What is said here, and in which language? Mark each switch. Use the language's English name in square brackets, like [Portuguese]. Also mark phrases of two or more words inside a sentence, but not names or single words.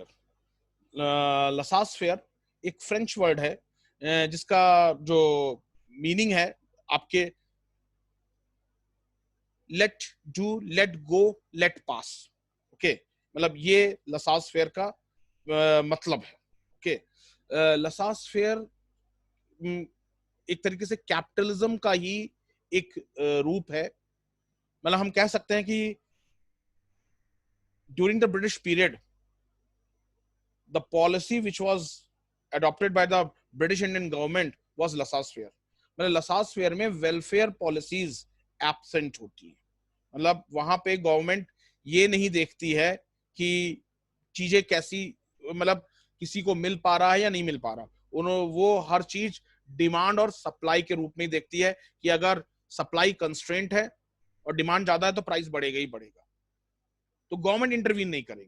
[Hindi] लसास फेयर एक [English] French word [Hindi] है जिसका जो मीनिंग है आपके [English] let do, let go, let pass. [Hindi] ओके, मतलब ये लसास फेयर का मतलब है। ओके, लसास फेयर एक तरीके से कैपिटलिज्म का ही एक रूप है। मतलब हम कह सकते हैं कि [English] during the British period the policy which was adopted by the British Indian government was laissez-faire। [Hindi] मतलब laissez-faire में [English] welfare policies absent [Hindi] होती है। मतलब वहां पे गवर्नमेंट ये नहीं देखती है कि चीजें कैसी, मतलब किसी को मिल पा रहा है या नहीं मिल पा रहा। वो हर चीज डिमांड और सप्लाई के रूप में देखती है कि अगर [English] supply constraint [Hindi] है और डिमांड ज्यादा है तो प्राइस बढ़ेगा ही बढ़ेगा, तो [English] government intervene [Hindi] नहीं करेगी।